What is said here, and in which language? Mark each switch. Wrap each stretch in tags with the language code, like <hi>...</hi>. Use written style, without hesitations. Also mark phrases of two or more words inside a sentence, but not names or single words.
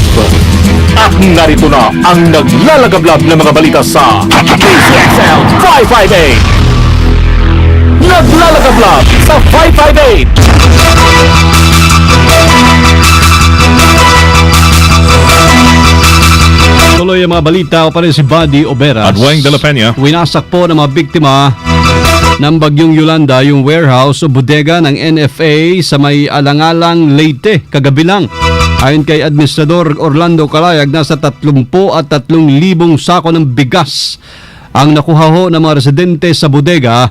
<tl>At narito na ang naglalagablab na mga balita sa DZXL 558! Naglalagablab sa 558! Tuloy ang mga balita o pa rin si Buddy Oberas. At Weng de la Peña. Winasak po ng mga biktima ng bagyong Yolanda yung warehouse o bodega ng NFA sa may Alangalang, Leyte, kagabi lang. Ayon kay Administrador Orlando Calayag, nasa 30 at 3,000 sako ng bigas ang nakuha ho ng mga residente sa bodega.</tl>